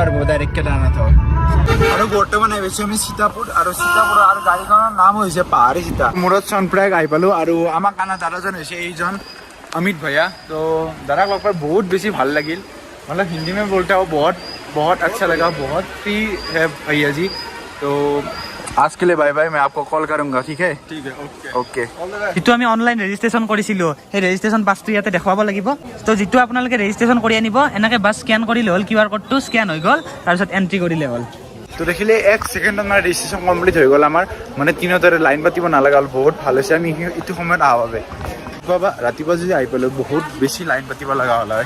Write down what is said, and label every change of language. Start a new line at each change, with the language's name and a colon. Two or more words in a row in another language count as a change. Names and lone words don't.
Assamese: পাৰিব ডাইৰেক্ট কেদাৰনাথত আৰু বৰ্তমান আহি পাইছোঁ আমি সীতাপুৰ আৰু গাড়ীখনৰ নাম হৈছে পাহাৰী সীতা মূৰত সোণপৰাগ আহি পালোঁ আৰু আমাক আনা দাদাজন হৈছে এইজন অমিত ভैया তো দাদাক লগ পাই বহুত বেছি ভাল লাগিল
Hindi: मतलब हिंदी में बोलता है वो बहुत अच्छा लगा बहुत फ्री है भैया जी तो आज के लिए बाय बाय मैं आपको कॉल करूंगा ठीक है ओके
Assamese: যিটো আমি
English: online registration
Assamese: কৰিছিলোঁ সেই ৰেজিষ্ট্ৰেশ্যন পাছটো ইয়াতে দেখুৱাব লাগিব তো যিটো আপোনালোকে ৰেজিষ্ট্ৰেশ্যন কৰি আনিব এনেকৈ বাছ স্কেন কৰিলে হ'ল QR কোডটো স্কেন হৈ গ'ল তাৰপিছত এণ্ট্ৰি কৰিলে হ'ল তো দেখিলে 1 সেকেন্ডত মানে
English: registration complete
Assamese: হৈ গ'ল আমাৰ মানে তিনিটাৰে লাইন পাতিব নালাগা হ'ল বহুত ভাল হৈছে আমি এইটো সময়ত অহা বাবে ৰাতিপুৱা যদি আহি পালোঁ বহুত বেছি লাইন পাতিব লগা হ'ল আৰু